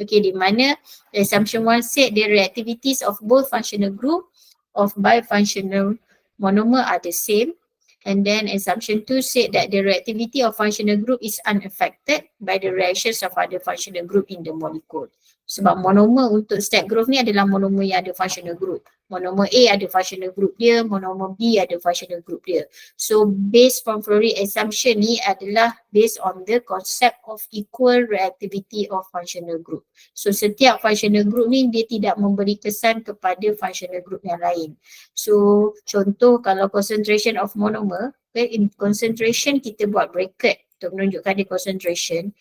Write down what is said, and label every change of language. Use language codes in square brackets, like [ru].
[en] Okay, [ms] di mana [en] assumption 1 said the reactivities of both functional group of bifunctional monomer are the same. And then assumption 2 said that the reactivity of functional group is unaffected by the reactions of other functional group in the molecule. [ms] Sebab monomer untuk step growth ni adalah monomer yang ada functional group. Monomer A ada functional group dia, monomer B ada functional group dia. [en] So based from Floris assumption [ms] ni adalah [en] based on the concept of equal reactivity of functional group. [ms] So setiap functional group ni dia tidak memberi kesan kepada functional group yang lain. [en] So [ms] contoh kalau [en] concentration of monomer, okay, in concentration [ms] kita buat [en] bracket [ms] untuk menunjukkan [en] the concentration.